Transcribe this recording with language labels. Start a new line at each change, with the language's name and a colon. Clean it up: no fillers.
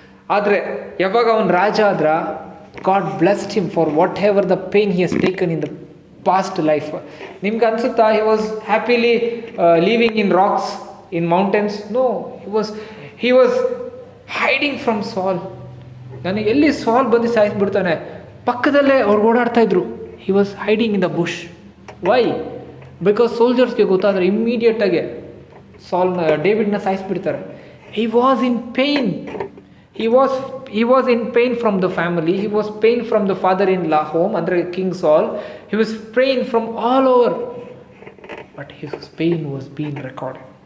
Kannada: ಆದರೆ ಯಾವಾಗ ಅವನು ರಾಜ ಆದ್ರ,
English: God blessed him for whatever the pain he has taken in the past life.
Kannada: ನಿಮ್ಗೆ ಅನ್ಸುತ್ತಾ
English: he was happily living in rocks, in mountains? No, he was hiding from Saul.
Kannada: ನನಗೆ ಎಲ್ಲಿ ಸಾಲ್ ಬಂದು ಸಾಯಿಸ್ಬಿಡ್ತಾನೆ, ಪಕ್ಕದಲ್ಲೇ ಅವ್ರು ಓಡಾಡ್ತಾ ಇದ್ರು.
English: he was hiding in the bush. why?
Kannada: because ಸೋಲ್ಜರ್ಸ್ಗೆ ಗೊತ್ತಾದ್ರೆ ಇಮ್ಮಿಡಿಯೇಟ್ ಆಗಿ ಡೇವಿಡ್ನ ಸಾಯಿಸ್ಬಿಡ್ತಾರೆ.
English: he was in pain. He was in pain from the family. He was pain from the father-in-law home under King Saul. He was pain from all over. But his pain was being recorded.